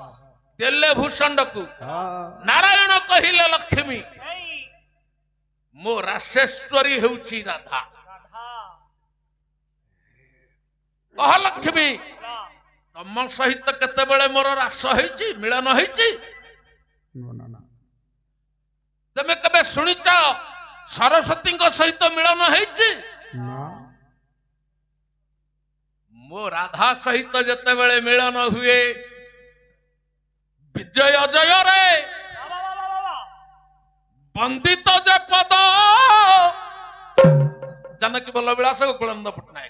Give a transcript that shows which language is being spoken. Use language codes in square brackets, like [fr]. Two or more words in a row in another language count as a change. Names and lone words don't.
[or] ଦେଲେ ଭୂଷଣ୍ଡକୁ। हाँ ନାରାୟଣ କହିଲେ ଲକ୍ଷ୍ମୀ ଏଇ ମୋ ରାସେଶ୍ୱରୀ ହେଉଛି ରାଧା। ରାଧା କହ ଲକ୍ଷ୍ମୀ ହେଲା ତମ ସହିତ କେତେବେଳେ ମୋର ରାସ ହେଇଛି ମିଳନ ହେଇଛି? नो ना ना ତମେ କେବେ ଶୁଣିଛ ସରସ୍ୱତୀଙ୍କ ସହିତ ମିଳନ ହେଇଛି? ना ମୋ ରାଧା ସହିତ ଯେତେବେଳେ ମିଳନ ହୁଏ ବିଜୟ ଜୟରେ ବନ୍ଦିତ ଯେ ପଦ ଜାନକୀ ବଲ୍ଲଭ ବିଳାସ ଗୋକୁଳନ୍ଦ ପଟ୍ଟନାୟକ